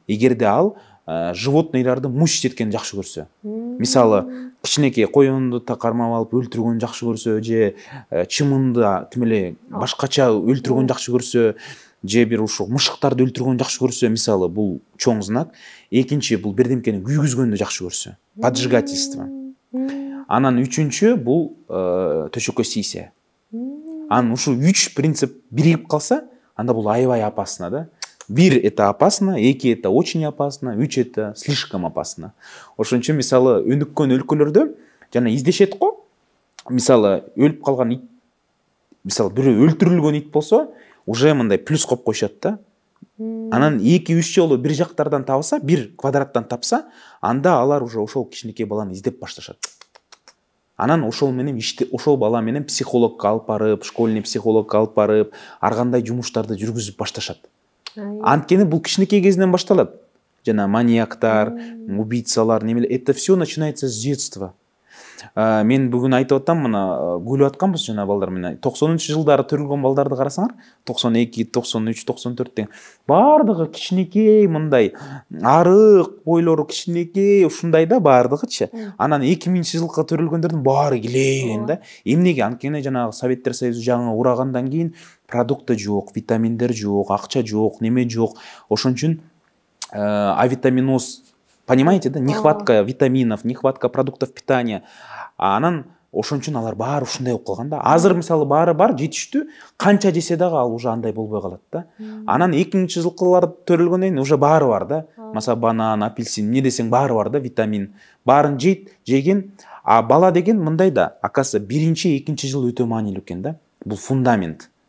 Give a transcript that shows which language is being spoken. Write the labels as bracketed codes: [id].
[ky] Эгерде ал животныйларды мучить эткенди жакшы көрсө, мисалы кичинекей коёнду кармап алып өлтүргөнү жакшы көрсө, же чымынды тим эле башкача өлтүргөнү жакшы көрсө, же бир ушул мышыктарды өлтүргөнү жакшы көрсө, мисалы бул чоң знак. Экинчи бул бирдемкени күйгүзгөндү жакшы көрсө, поджигательство. Анан үчүнчү бул төшөккө тийсе. Анан ушул 3 принцип биригип калса, анда бул аябай опасно да. [ru] 1 это опасно, 2 это очень опасно, 3 это слишком опасно. [ky] Ошон үчүн мисалы өнүккөн өлкөлөрдө жана издешет го. Мисалы өлүп калган ит, мисалы бирөө өлтүрүлгөн ит болсо, уже мындай плюс коюп коюшат да. Анан 2-3 жолу бир жактардан табылса, бир квадраттан тапса, анда алар уже ошол кичинекей баланы издеп башташат. Анан ошол бала менен психологко алып барып, школьный психологко алып барып, ар кандай жумуштарды жүргүзүп башташат. Анткени бул кичинекей кезинен башталат. Жана маньяктар, убийцалар, немелер, [ru] это все начинается с детства. [ky] Мен бүгүн айтып атам, мына күлүп атканбыз жана балдар менен. 90-жылдары төрүлгөн балдарды карасаңар, 92, 93, 94 деген бардыгы кичинекей, мындай арык бойлору кичинекей, ушундай да бардыгычы. Анан 2000-жылга төрүлгөндөрдүн баары килейген да. Эмнеге? Анткени жанагы Советтер Союзу жаңы урагандан кийин продукты жок, витаминдер жок, акча жок, неме жок. Ошон үчүн авитаминоз, понимаете, да? [ru] Нехватка витаминов, нехватка продуктов питания. [ky] Анан ошон үчүн алар баары ушундай болуп калган да. Азыр мисалы баары бар, жетиштүү, канча жесе дагы ал уже андай болбой калат да. Анан 2000-жылкылар төрөлгөндөн кийин уже баары бар да. Маса банан, апельсин, эмне десең баары бар да, витамин. Баарын жеген. А бала деген мындай да, акасы биринчи, экинчи жыл өтө маанилүү экен да. Бул фундамент.